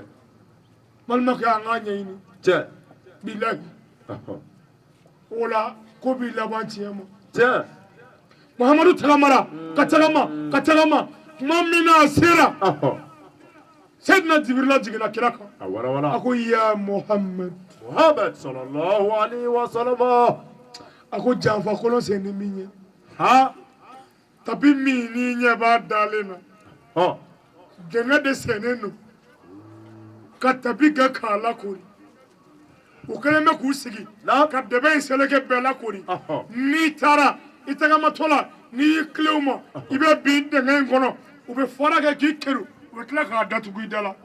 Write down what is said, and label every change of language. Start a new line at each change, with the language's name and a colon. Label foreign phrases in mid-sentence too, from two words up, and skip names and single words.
Bambara: balimakɛ an k'a ɲɛɲini bilahi o la ko b'i laban tiɲɛ ma Muhamadu tagamara ka tagama tuma min na a sera Seyidina Jibirila jiginna kira kan a ko ya Muhamad
Arabic: صلى الله عليه وسلم
Bambara: a ko janfa kolon sen ni min ye tapi min n'i ɲɛ b'a dalen na dɛngɛ de sennen don ka tapi kɛ k'a lakori o kɛlen bɛ k'u sigi ka dɛbɛ in seleke bɛɛ lakori n'i taara i tagamatɔ la n'i y'i tilen u ma i bɛ bin dɛngɛ in kɔnɔ u bɛ fara kɛ k'i keri u bɛ tila k'a datugu i da la.